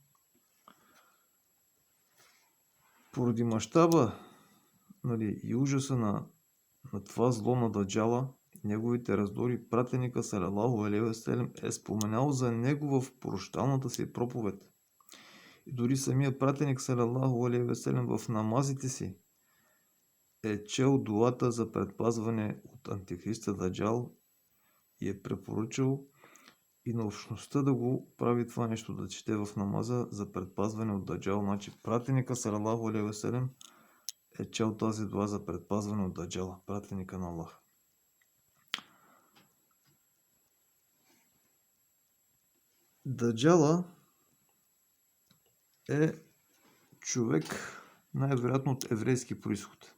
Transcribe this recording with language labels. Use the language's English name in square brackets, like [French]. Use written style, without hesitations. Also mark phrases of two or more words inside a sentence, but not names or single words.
[Bulgarian] Поради мащаба, и ужаса на това зло на Даджала, неговите раздори, пратеника [Arabic] صلى الله عليه وسلم [Bulgarian] е споменал за него в прощалната си проповед. И дори самия пратеник [Arabic] صلى الله عليه وسلم [Bulgarian] в намазите си е чел дуата за предпазване от Антихриста Даджал и е препоръчал и на общността да го прави това нещо, да чете в намаза за предпазване от Даджал. Значи пратеника [Arabic] صلى الله عليه وسلم [Bulgarian] е чел тази дуа за предпазване от Даджала, пратеника на Аллах. Даджала е човек най-вероятно от еврейски произход.